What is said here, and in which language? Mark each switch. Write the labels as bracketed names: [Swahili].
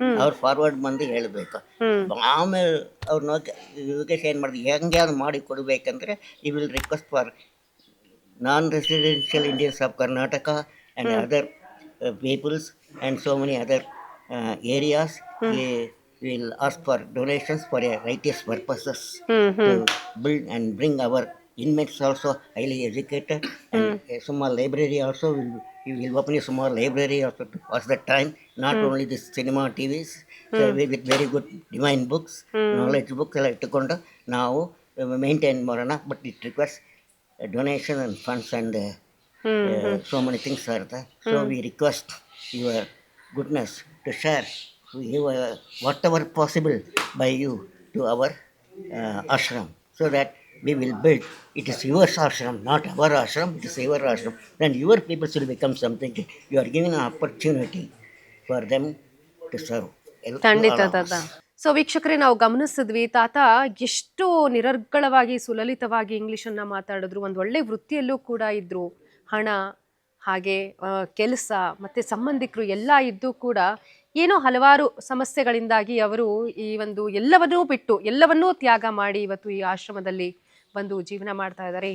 [Kannada] ಅವ್ರು ಫಾರ್ವರ್ಡ್ ಬಂದು ಹೇಳಬೇಕು. ಆಮೇಲೆ ಅವ್ರು ಯೋಗೇಶ್ ಏನು ಮಾಡಿದ್ರು, ಹೆಂಗೆ ಅದು ಮಾಡಿ ಕೊಡಬೇಕಂದ್ರೆ [English] ಈ will request for non-residential Indians of Karnataka and other peoples and so many other areas. We will ask for donations for righteous purposes to build and bring our inmates also highly educated, and a small library also we will open a small library also to pass the time. Not only this cinema, TVs, so with very good divine books, knowledge books [Kannada] ಎಲ್ಲ ಇಟ್ಟುಕೊಂಡು ನಾವು maintain ಮಾಡೋಣ. [English] But it request donation and funds and so many things are there. So we request your goodness to share whatever possible by you to our ashram, so that we will build. It is your ashram, not our ashram. It is your ashram. Then your people will become something. You are giving an opportunity for them to serve. [Kannada] ಖಂಡಿತ ತಾತ. So ವೀಕ್ಷಕರೇ, ನಾವು ಗಮನಿಸಿದ್ವಿ ತಾತ ಎಷ್ಟು ನಿರರ್ಗಳವಾಗಿ ಸುಲಲಿತವಾಗಿ ಇಂಗ್ಲಿಷನ್ನು ಮಾತಾಡಿದ್ರು. ಒಂದು ಒಳ್ಳೆ ವೃತ್ತಿಯಲ್ಲೂ ಕೂಡ ಇದ್ರು. ಹಣ ಹಾಗೆ ಕೆಲಸ ಮತ್ತು ಸಂಬಂಧಿಕರು ಎಲ್ಲ ಇದ್ದು ಕೂಡ ಏನೋ ಹಲವಾರು ಸಮಸ್ಯೆಗಳಿಂದಾಗಿ ಅವರು ಈ ಒಂದು ಎಲ್ಲವನ್ನೂ ಬಿಟ್ಟು ಎಲ್ಲವನ್ನೂ ತ್ಯಾಗ ಮಾಡಿ ಇವತ್ತು ಈ ಆಶ್ರಮದಲ್ಲಿ ಬಂದು ಜೀವನ ಮಾಡ್ತಾ ಇದ್ದಾರೆ.